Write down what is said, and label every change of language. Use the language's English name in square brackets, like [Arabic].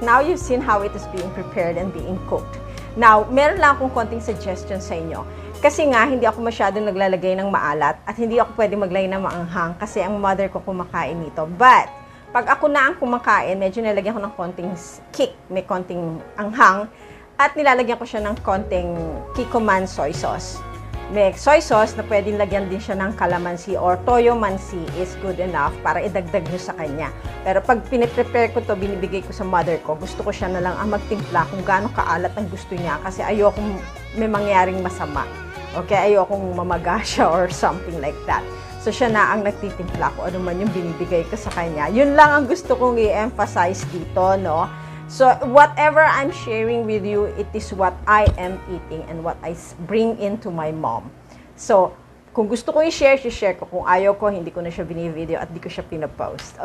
[English] Now you've seen how it is being prepared and being cooked. [Filipino] Now, meron lang akong konting suggestion sa inyo. Kasi nga, hindi ako masyadong naglalagay ng maalat at hindi ako pwede maglagay ng maanghang kasi ang mother ko kumakain nito. But, pag ako na ang kumakain, medyo nilagyan ko ng konting kick, may konting anghang at nilalagyan ko siya ng konting Kikkoman soy sauce. May soy sauce na pwedeng lagyan din siya ng calamansi or toyo mansi [English] is good enough [Filipino] para idagdag nyo sa kanya. Pero pag piniprepare ko to, binibigay ko sa mother ko, gusto ko siya na lang ang magtimpla kung gaano kaalat ang gusto niya kasi ayokong may mangyaring masama. Okay, ayokong mamaga siya [English] or something like that. [Filipino] So siya na ang nagtitimpla ko ano man yung binibigay ko sa kanya. Yun lang ang gusto kong i-emphasize dito, no? [English] So, whatever I'm sharing with you, it is what I am eating and what I bring into my mom. [Filipino] So, kung gusto ko i-share, i-share ko. Kung ayaw ko, hindi ko na siya bini-video at di ko siya pinapost.